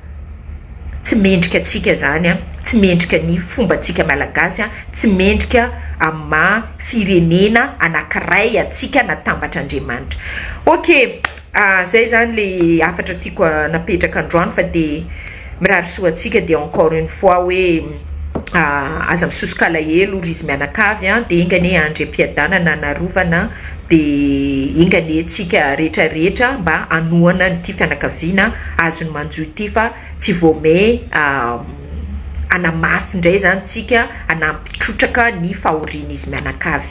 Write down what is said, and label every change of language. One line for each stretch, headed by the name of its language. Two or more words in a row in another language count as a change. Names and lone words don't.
Malagasy: Tsy mendrika atsika zany tsy mendrika ny fomba atsika malagasy tsy mendrika amin'ny firenena anankiray atsika natambatra Andriamanitra. Ok, zay zany le afatra tiako napetraka androany fa de mirary soa atsika de
French: encore une fois
Malagasy: hoe aza misosoka alahelo ry izy mianakavy de ingany Andry ampiadanana narovana de ingany atsika rehetrarehetra mba anohana nyty fianakaviana azony manjoy ty fa tsy voame anamafy indray zany tsika anampitrotraka ny fahoriana izy mianakavy.